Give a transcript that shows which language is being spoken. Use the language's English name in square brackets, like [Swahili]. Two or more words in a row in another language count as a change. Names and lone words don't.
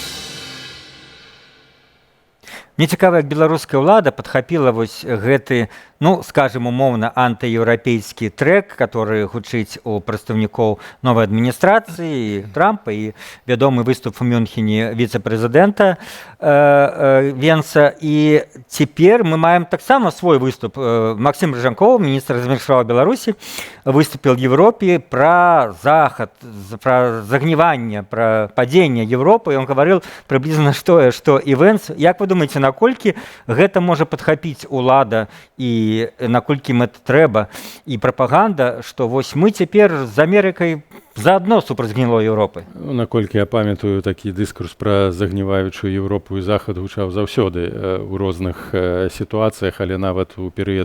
[Belarusian] Мне цікава, як беларуская ўлада падхапіла вось гэты ну, скажем, умовно, антыеўрапейскі трэк, который гучыць у прадстаўнікоў новай адміністрацыі Трампа і вядомы выступ у Мюнхене віцэ-прэзідэнта Венса. І цяпер мы маем таксама свой выступ. Максим Рыжанков, міністр замежных справ Беларусі, [Russian] выступил в Европе про Захад, про загнивание, про падение Европы. И он говорил приблизно тое, что и Венс. [Belarusian] Як вы думаете, наколькі гэта можа падхапіць улада і наколькі ім это трэба і прапаганда, што вось мы цяпер з Амерыкай заадно супраць гнілой Европы? Наколькі я памятаю, такі дыскурс пра загніваючую Европу і Захад гучаў заўсёды ў розных сітуацыях, але нават у перыяд...